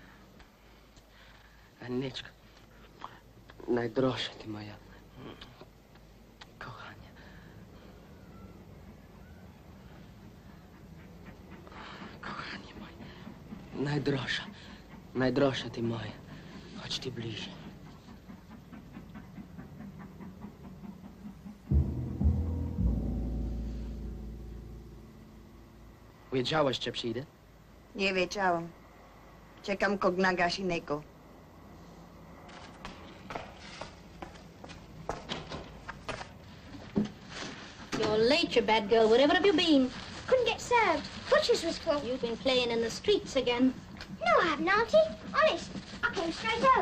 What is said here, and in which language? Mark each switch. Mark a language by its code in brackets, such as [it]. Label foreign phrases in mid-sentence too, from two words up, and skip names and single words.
[uk] Анечко. Найдорожча ти моя. Кохання. Найдорожча ти моя, хоч ти ближче. [pl] Wiedziałaś, że przyjdę? Nie wiedziałam. Czekam kognagaś innego. [en] You're late, you bad girl. Wherever have you been? Couldn't get served. Butcher's was full. You've been playing in the streets again. No, I haven't, Auntie. Honest. I came straight home.